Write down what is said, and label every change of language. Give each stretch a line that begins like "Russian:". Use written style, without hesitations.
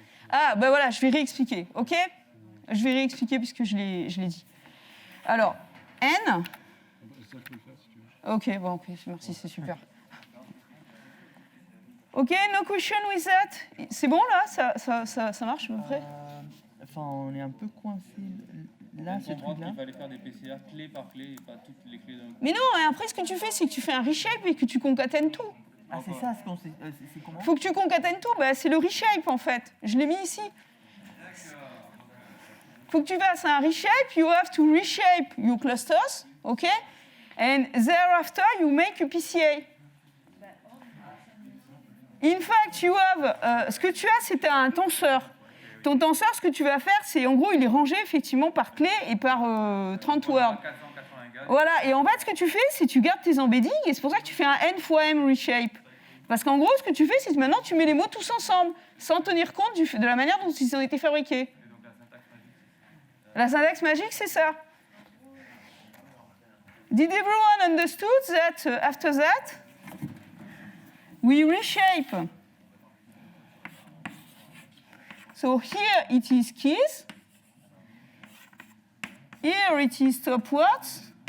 French: Ah, ben voilà, je vais réexpliquer, ok ? Je vais réexpliquer puisque je l'ai dit. Alors, N. Ça, je peux le faire si tu veux. Ok, bon, ok, merci, c'est super.
English: Ok, no question with that.
French: C'est bon là, ça marche à peu près. Enfin, on est un peu coincé là, ce truc-là. Il fallait faire des PCR clé par clé et pas toutes les clés d'un coup. Mais non, et après ce que tu fais, c'est que tu fais un reshape et que tu concatènes tout. Ah, c'est ça, c'est comment ? Faut que tu concatènes tout, c'est le reshape en fait. Je l'ai mis ici. Faut que tu fasses un reshape,
English: you have to reshape your clusters, ok? And thereafter, you make a PCA. In fact, you have,
French: ce que tu as, c'est un tenseur. Ton tenseur, ce que tu vas faire, c'est en gros, il est rangé effectivement par clé et par 30 words. Voilà, et en fait, ce que tu fais, c'est que tu gardes tes embeddings, et c'est pour ça que tu fais un n fois m reshape. Parce qu'en gros, ce que tu fais, c'est que maintenant, tu mets les mots tous ensemble, sans tenir compte de la manière dont ils ont été fabriqués. La syntaxe magique, c'est ça.
English: Did everyone understood that after that, we reshape? So here it is keys. Here it is stop words.